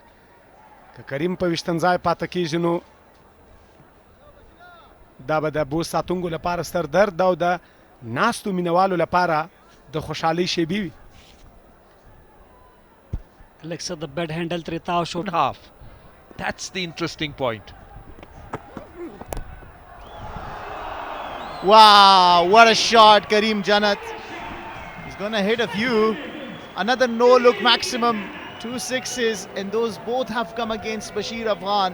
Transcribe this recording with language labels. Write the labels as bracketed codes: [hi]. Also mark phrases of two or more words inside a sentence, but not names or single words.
[ps] که کریم په ویشتم ځای پاته کېږي نو دا به د بوس ساتونکو لپاره ستر درد او د ناستو مینوالو لپاره د خوشحالۍ شیبې وي. لږ څه د [en] bat handle [ps] ترې تاو شو. [en] Half. That's the interesting point. Wow, what a shot, Karim Jannat. He's going to hit a few. Another no-look maximum, 2 sixes, and those both have come against Bashir Afghan.